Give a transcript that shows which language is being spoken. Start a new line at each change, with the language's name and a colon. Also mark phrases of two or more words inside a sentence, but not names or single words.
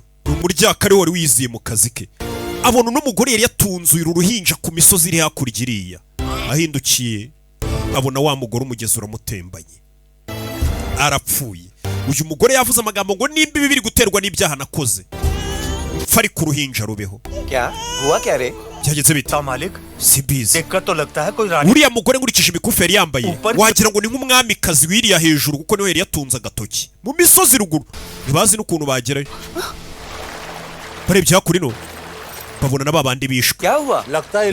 Kinyarwanda: Umuryaka ari wari wiziye mu kazi ke. Abona n'umugore yari yatunzuye uruhinja ku misozi iri hakurya iriya. Ahindukiye abona wa mugore umugezi uramutembanye. Arapfuye. Uyu mugore yavuze amagambo ngo nimba ibi biri guterwa n'ibyaha nakoze, mpfa ari ku ruhinja rubeho.
Hindi: क्या हुआ क्या रे?
Kinyarwanda: Byageze bite? Malik Simbizi.
Hindi: देखकर तो लगता है कोई रानी.
Kinyarwanda: Uriya mugore nkurikije imikufi yari yambaye wagira ngo ni nk'umwamikazi wiriya hejuru kuko niwe yari yatunze agatoki mu misozi ruguru. Ntibazi n'ukuntu bagerayo. Barebye hakurino babona na babandi bishwe.
Hindi: क्या हुआ? लगता है